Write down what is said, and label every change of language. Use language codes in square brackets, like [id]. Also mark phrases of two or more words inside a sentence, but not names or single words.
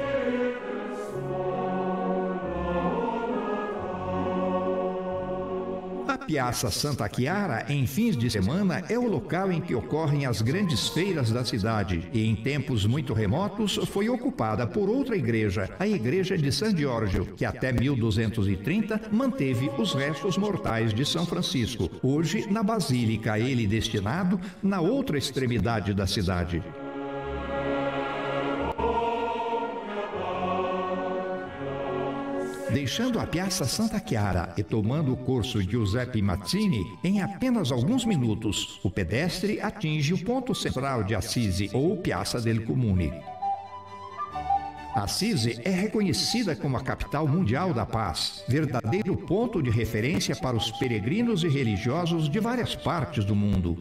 [pt] A Piazza Santa Chiara, em fins de semana, é o local em que ocorrem as grandes feiras da cidade e, em tempos muito remotos, foi ocupada por outra igreja, a Igreja de San Giorgio, que até 1230 manteve os restos mortais de São Francisco, hoje na basílica a ele destinado, na outra extremidade da cidade. Deixando a Piazza Santa Chiara e tomando o corso Giuseppe Mazzini, em apenas alguns minutos, o pedestre atinge o ponto central de Assisi, ou Piazza del Comune. Assisi é reconhecida como a capital mundial da paz, verdadeiro ponto de referência para os peregrinos e religiosos de várias partes do mundo.